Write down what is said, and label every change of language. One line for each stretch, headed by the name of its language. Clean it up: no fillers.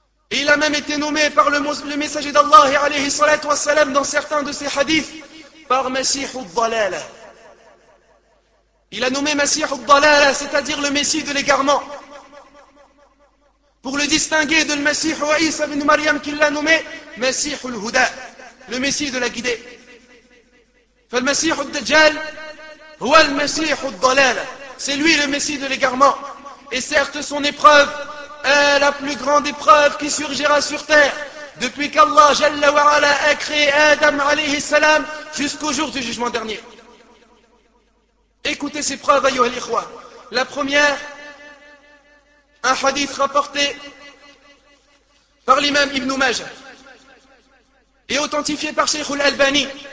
French: Et il a même été nommé par le messager d'Allah, alayhi salatu wassalam, dans certains de ses hadiths, par Masih al-Dalal. Il a nommé Masih al-Dalal, c'est-à-dire le messie de l'égarement. Pour le distinguer de le Masih Isa ibn Maryam qui l'a nommé, Masih al-Huda, le messie de la guidée.
Arabic: فالمسيح الدجال هو المسيح الضلال.
French: C'est lui le messie de l'égarement. Et certes, son épreuve est la plus grande épreuve qui surgira sur terre depuis qu'Allah Jalla wa Ala a créé Adam alayhi salam jusqu'au jour du jugement dernier. Écoutez ces preuves,
Arabic: ayyuh al-ikhwa.
French: La première, un hadith rapporté par l'imam Ibn Majah et authentifié par Sheikh al-Albani.